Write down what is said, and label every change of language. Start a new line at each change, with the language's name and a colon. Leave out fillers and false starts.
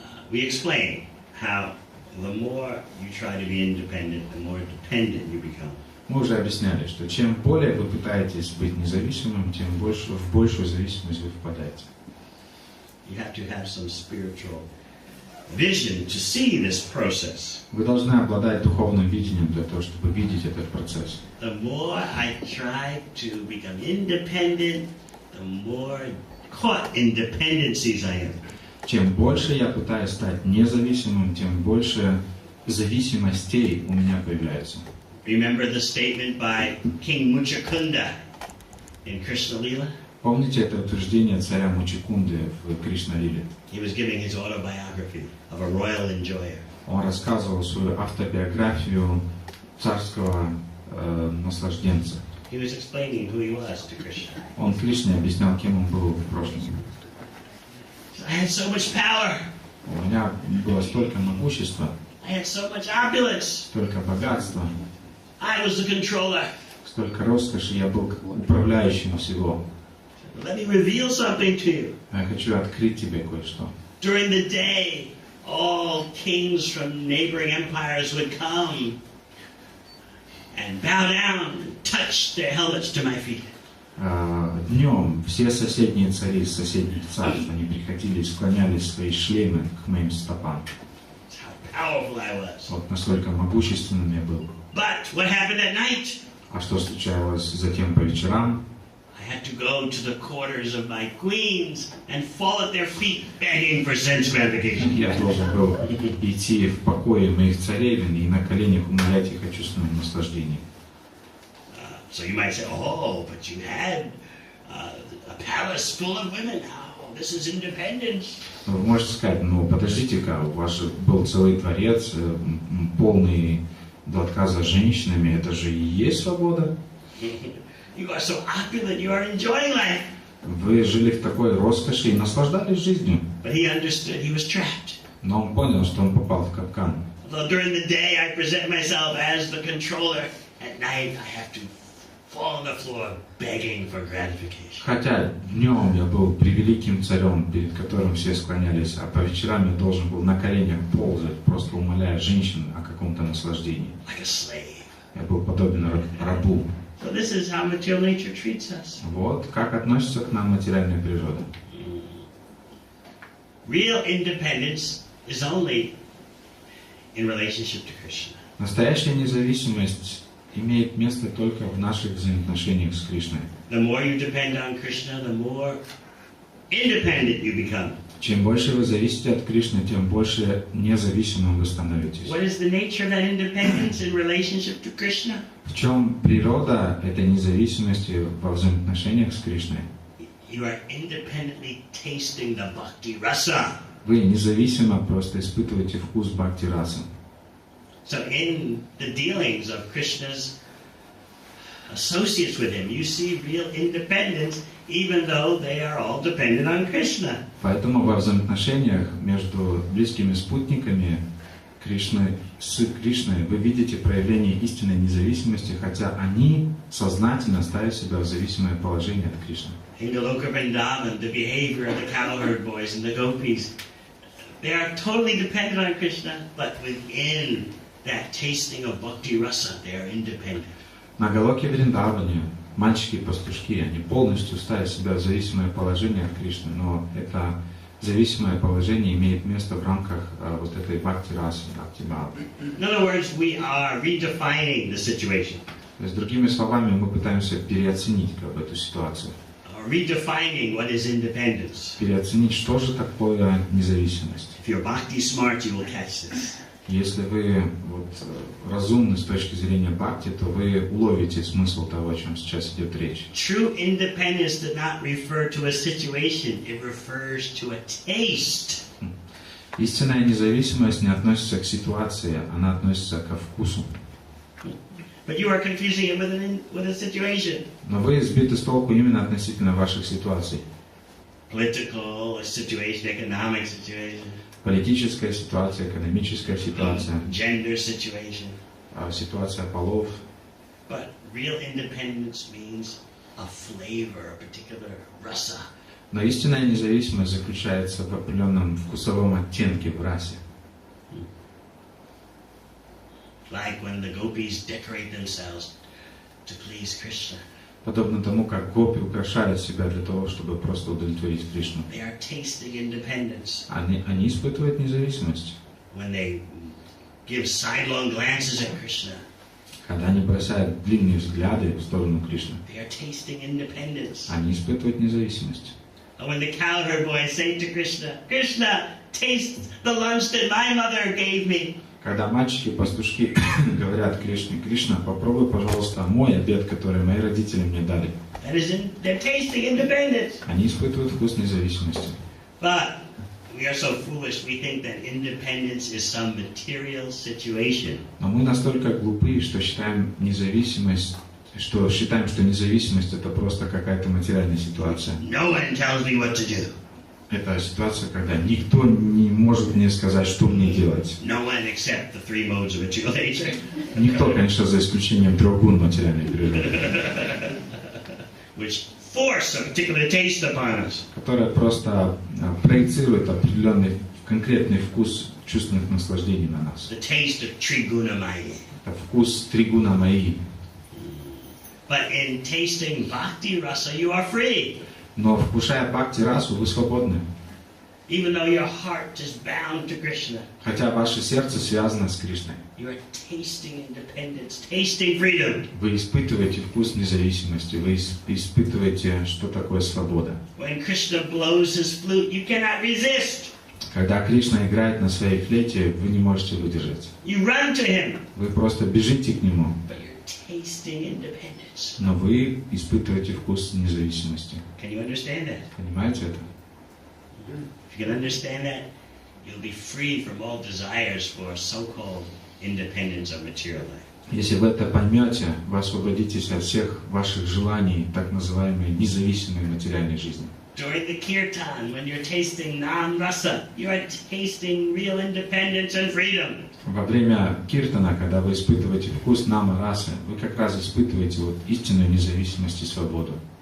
English: We explain how the more you try to be independent, the more dependent you become.
Russian: Мы уже объясняли, что чем более вы пытаетесь быть независимым, тем больше в большую зависимость вы впадаете.
English: You have to have some spiritual vision to see this process.
Russian: Вы должны обладать духовным видением для того, чтобы видеть этот процесс.
English: The more I try to become independent, the more caught in dependencies I am.
Russian: Чем больше я пытаюсь стать независимым, тем больше зависимостей у меня появляется.
English: Remember the statement by King Muchakunda in Krishna Lila?
Russian: Помните это утверждение царя Мучакунды в Кришна-лиле?
English: He was giving his autobiography of a royal enjoyer.
Russian: Он рассказывал свою автобиографию царского наслажденца.
English: He was explaining who he was to Krishna.
Russian: Он Кришне объяснял, кем он был в прошлом.
English: I had so much power.
Russian: У меня было столько могущества,
English: I had so much opulence.
Russian: столько богатства,
English: I was the controller.
Russian: столько роскоши, я был управляющим всего.
English: Let me reveal something to you.
Russian: Я хочу открыть тебе кое-что.
English: During the day, all kings from neighboring empires would come and bow down and touch their helmets to my feet.
Russian: Днем все соседние цари из соседних царств, они приходили и склоняли свои шлемы к моим стопам.
English: That's how powerful I was.
Russian: Вот настолько могущественным я был.
English: But what happened at night?
Russian: А что случалось затем по вечерам?
English: I had to go to the quarters of my queens and fall at their feet begging for sense gratification.
Russian: Я должен был идти в покои моих царевин и на коленях умолять их о чувственном наслаждении.
English: So you might say, oh, but you had a palace full of women. Oh, this is independence.
Russian: Вы можете сказать, ну подождите-ка, у вас же был целый дворец, полный до отказа женщинами, это же и есть свобода.
English: You are so opulent, you are enjoying life.
Russian: Вы жили в такой роскоши и наслаждались жизнью.
English: But he understood he was trapped.
Russian: Но он понял, что он попал в капкан.
English: Although during the day I present myself as the controller, at night I have to fall on the floor begging for gratification.
Russian: Хотя днем я был превеликим царем, перед которым все склонялись, а по вечерам я должен был на коленях ползать, просто умоляя женщин о каком-то наслаждении.
English: Like a slave.
Russian: Я был подобен рабу.
English: So this is how material nature treats us.
Russian: Вот как относится к нам материальная природа.
English: Real independence is only in relationship to Krishna.
Russian: Настоящая независимость имеет место только в наших взаимоотношениях с Кришной.
English: The more you depend on Krishna, the more independent you become.
Russian: Чем больше вы зависите от Кришны, тем больше независимым вы становитесь.
English: What is the nature of that independence in relationship to Krishna?
Russian: В чем природа этой независимости во взаимоотношениях с Кришной?
English: You are independently tasting the bhakti rasa.
Russian: Вы независимо просто испытываете вкус бхакти-расы.
English: So in the dealings of Krishna's associates with him, you see real independence, even though they are all dependent on Krishna.
Russian: Поэтому во взаимоотношениях между близкими спутниками Кришны с Кришной вы видите проявление истинной независимости, хотя они сознательно ставят себя в зависимое положение от Кришны.
English: In the Loka Vrindavan, the behavior of the cattle herd boys and the gopis, they are totally dependent on Krishna, but within that tasting of bhakti rasa, they are independent.
Russian: На Галоке Вриндаване мальчики-пастушки, они полностью ставят себя в зависимое положение от Кришны, но это зависимое положение имеет место в рамках вот этой бхакти-расы, бхакти-бхавы.
English: In other words, we are redefining the situation.
Russian: То есть, другими словами, мы пытаемся переоценить эту ситуацию.
English: or redefining what is independence.
Russian: переоценить, что же такое независимость.
English: If you're bhakti smart, you will catch this.
Russian: Если вы разумны с точки зрения бхакти, то вы уловите смысл того, о чем сейчас идет речь.
English: True independence does not refer to a situation, it refers to a taste.
Russian: Истинная независимость не относится к ситуации, она относится ко вкусу.
English: But you are confusing it with a situation.
Russian: Но вы сбиты с толку именно относительно ваших ситуаций.
English: Political situation, economic situation.
Russian: Политическая ситуация, экономическая ситуация,
English: Gender situation.
Russian: Ситуация полов.
English: But real independence means a flavor, a particular rasa.
Russian: Но истинная независимость заключается в определенном вкусовом оттенке в расе.
English: Like when the gopis decorate themselves to please Krishna.
Russian: Подобно тому, как гопи украшают себя для того, чтобы просто удовлетворить Кришну.
English: They are tasting independence.
Russian: Они испытывают независимость.
English: When they give sidelong glances at Krishna.
Russian: Когда они бросают длинные взгляды в сторону Кришны.
English: They are tasting independence.
Russian: Они испытывают независимость.
English: When the cowherd boys say to Krishna, Krishna, taste the lunch that my mother gave me.
Russian: Когда мальчики-пастушки говорят Кришне: Кришна, попробуй, пожалуйста, мой обед, который мои родители мне дали.
English: They're tasting independence.
Russian: Они испытывают вкус независимости.
English: But we are so foolish, we think that independence is some material situation.
Russian: Но мы настолько глупы, что считаем, что независимость это просто какая-то материальная ситуация.
English: No one tells me what to do.
Russian: Это ситуация, когда никто не может мне сказать, что мне делать.
English: No one except the three modes of material nature.
Russian: Никто, конечно, за исключением 3 гун материальной природы.
English: Which force a particular taste upon us.
Russian: Которая просто проецирует определенный конкретный вкус чувственных наслаждений на нас.
English: The taste of triguna maya.
Russian: Это вкус тригуна майи.
English: But in tasting bhakti rasa, you are free.
Russian: Но вкушая бхакти расу, вы свободны.
English: Even though your heart is bound to Krishna.
Russian: Хотя ваше сердце связано с Кришной.
English: You are tasting independence, tasting freedom.
Russian: Вы испытываете вкус независимости, вы испытываете, что такое свобода.
English: When Krishna blows his flute, you cannot resist.
Russian: Когда Кришна играет на своей флейте, вы не можете выдержать.
English: You run to him.
Russian: Вы просто бежите к нему.
English: But you're tasting independence.
Russian: Но вы испытываете вкус независимости.
English: Can you understand that?
Russian: Понимаете это?
English: If you can understand that, you'll be free from all desires for so-called independence of material life.
Russian: Если вы это поймете, вы освободитесь от всех ваших желаний, так называемой независимой материальной жизни.
English: During the kirtan, when you're tasting nam-rasa, you are tasting real independence and freedom.
Russian: Во время киртана, когда вы испытываете вкус нама-расы, вы как раз испытываете истинную независимость и свободу.